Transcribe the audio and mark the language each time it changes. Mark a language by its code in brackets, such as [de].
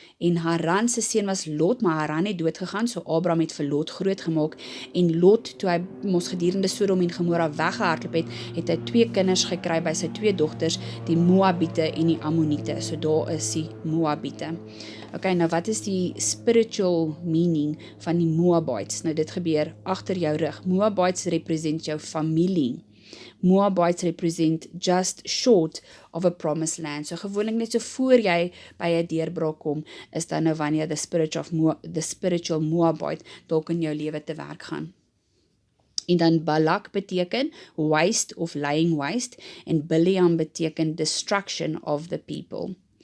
[af] En Haran se seun was Lot, maar Haran het doodgegaan, so Abraham het vir Lot groot gemaak, en Lot, toe hy mos gedurende Sodom en Gomorra weggehardloop het hy 2 kinders gekry by sy 2 dogters, die Moabiete en die Ammoniete, so daar is die Moabiete. Nou wat is die [en] spiritual meaning [af] van die Moabites? Nou dit gebeur agter jou rug. [en] Moabites represent [af] jou familie. [en] Moabites represent just short of a promised land. [af] So gewoonlik net so voor jy by 'n deurbraak kom, is dan nou wanneer [en] the spiritual Moabite [af] dalk in jou lewe te werk gaan. En dan Balak beteken [en] waste of laying waste, [af] en Biljam beteken [en] destruction of the people.